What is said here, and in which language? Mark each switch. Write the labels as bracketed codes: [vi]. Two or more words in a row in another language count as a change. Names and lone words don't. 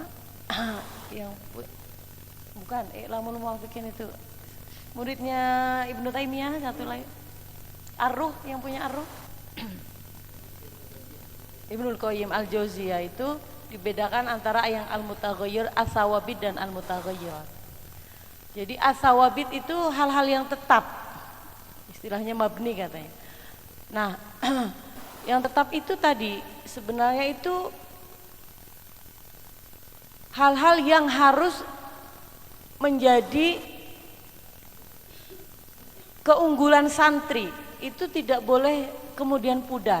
[id] Yang bukan I'lamul Muwaffiqin itu muridnya Ibnu Taimiyah, satu lagi Ar-Ruh, yang punya Ar-Ruh Ibnul Qayyim Al-Jauziyah, itu dibedakan antara yang [ar] المتغير، الثوابت [id] dan al-mutaghayyirat. Jadi as-sawabit itu hal-hal yang tetap, istilahnya mabni katanya. Nah yang tetap itu tadi sebenarnya itu hal-hal yang harus menjadi keunggulan santri, itu tidak boleh kemudian pudar.